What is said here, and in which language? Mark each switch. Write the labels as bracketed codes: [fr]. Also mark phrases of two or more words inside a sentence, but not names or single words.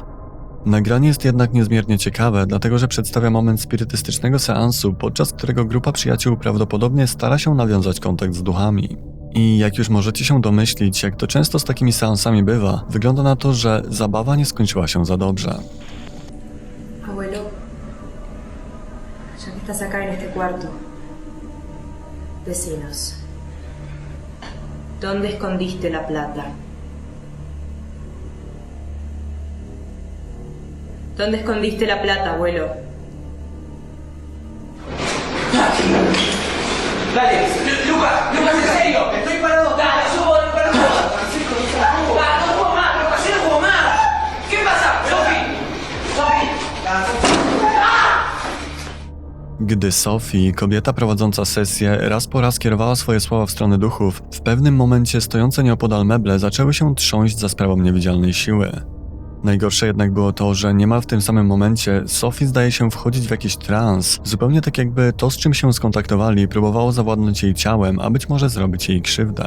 [pl] Nagranie jest jednak niezmiernie ciekawe, dlatego że przedstawia moment spirytystycznego seansu, podczas którego grupa przyjaciół prawdopodobnie stara się nawiązać kontakt z duchami. I jak już możecie się domyślić, jak to często z takimi seansami bywa, wygląda na to, że zabawa nie skończyła się za dobrze. [es] Abuelo, ya que estás acá en este cuarto, decinos, ¿dónde escondiste la plata? ¿Dónde escondiste la plata, abuelo? Dale, Lucas, en serio, estoy parado. Dale, subo, para todo. No puedo más, pero así no puedo más. ¿Qué pasa? Sofi. [pl] Gdy Sophie, kobieta prowadząca sesję, raz po raz kierowała swoje słowa w stronę duchów, w pewnym momencie stojące nieopodal meble zaczęły się trząść za sprawą niewidzialnej siły. Najgorsze jednak było to, że niemal w tym samym momencie Sophie zdaje się wchodzić w jakiś trans, zupełnie tak jakby to, z czym się skontaktowali, próbowało zawładnąć jej ciałem, a być może zrobić jej krzywdę.